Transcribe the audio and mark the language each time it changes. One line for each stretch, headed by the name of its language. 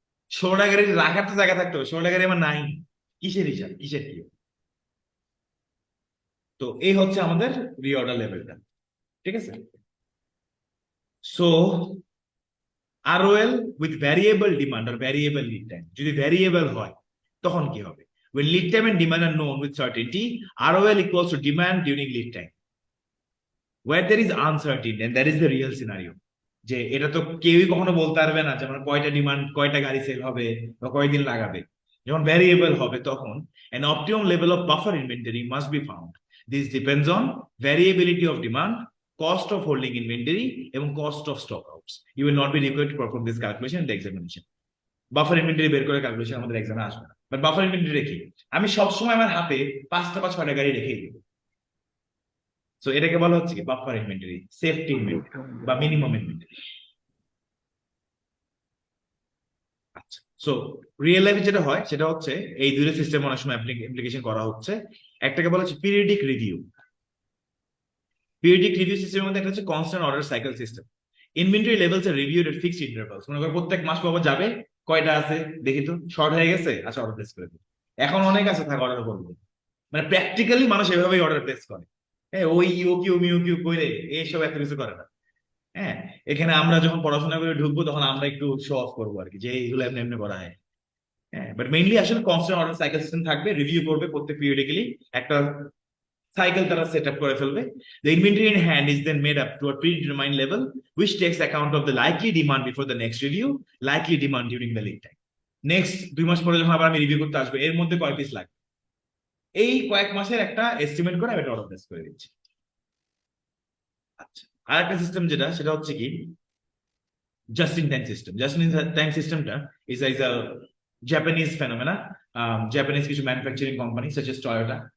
Bangla: 16টা গাড়ি রাখার তো জায়গা থাকতো, 16টা গাড়ি আমার নাই, কিসের হিসাব, কিসের কি? তো এই হচ্ছে আমাদের রিঅর্ডার লেভেলটা, ঠিক আছে? So ROL with variable demand আর variable lead time যদি ভ্যারিয়েবল হয়, তখন কি হবে?
English: when lead time and demand are known with certainty, ROL equals to demand during lead time. where there is uncertainty, and that is the real scenario,
Bangla: যে এটা তো কেউই কখনো বলতে পারবে না যে আমার কয়টা ডিমান্ড, কয়টা গাড়ি সেল হবে বা কয়দিন লাগাবে। যখন ভ্যারিয়েবল হবে তখন
English: an optimum level of buffer inventory must be found. This depends on variability of demand, cost of holding inventory এবং cost of stock outs. You will not be required to perform this calculation in the examination.
Bangla: Buffer inventory বের করে calculation আমাদের এক্সামে আসবে না, but buffer inventory রেখে আমি সবসময় আমার হাতে 5টা বা 6টা গাড়ি রেখেই দিব। সো এটাকে বলা হচ্ছে কি বাফার ইনভেন্টরি, সেফটি ইনভেন্টরি বা মিনিমাম ইনভেন্টরি। আচ্ছা, সো রিয়েল লাইফে যেটা হয় সেটা হচ্ছে এই দুটো সিস্টেম অনেক সময় অ্যাপ্লিকেশন করা হচ্ছে। একটাকে বলা হচ্ছে পিরিয়ডিক রিভিউ। পিরিয়ডিক রিভিউ সিস্টেমের মধ্যে একটা হচ্ছে constant order cycle system.
English: Inventory levels are reviewed at fixed intervals.
Bangla: মনে করো প্রত্যেক মাস পাবো যাবে, কয়টা আছে দেখি তো, শর্ট হয়ে গেছে, আচ্ছা অর্ডার প্লেস করে দিই। এখন অনেক আছে, থাক অর্ডার করবো। মানে প্র্যাকটিক্যালি মানুষ এভাবেই অর্ডার প্লেস করে। হ্যাঁ, ওই ইউ কিউ মিউ কিউ করে এইসব এত কিছু করে না। হ্যাঁ, এখানে আমরা যখন পড়াশোনা করে ঢুকবো তখন আমরা একটু শো অফ করবো আর কি, যে এইগুলো এমনি এমনি করা হয়। হ্যাঁ, বাট মেইনলি আসলে কনস্ট্যান্ট অর্ডার সাইকেল সিস্টেম থাকবে, রিভিউ করবে প্রত্যেক পিরিয়ডিক্যালি, একটা সাইকেল তারা সেট আপ করে ফেলবে।
English: The inventory in hand is then made up to a predetermined level which takes account of the likely demand before the next review, likely demand during the lead time.
Bangla: Next 2 মাস পরে যখন আবার আমি review করতে আসবো, এর মধ্যে কয় piece লাগবে, এই কয়েক মাসের একটা এস্টিমেট করে আমি এটা অর্ডার প্লেস করে দিচ্ছি। আচ্ছা, আর একটা সিস্টেম যেটা, সেটা হচ্ছে কি just in time system. Just in time সিস্টেমটা
English: Is a Japanese phenomena.
Bangla: Japanese কিছু manufacturing company such as Toyota,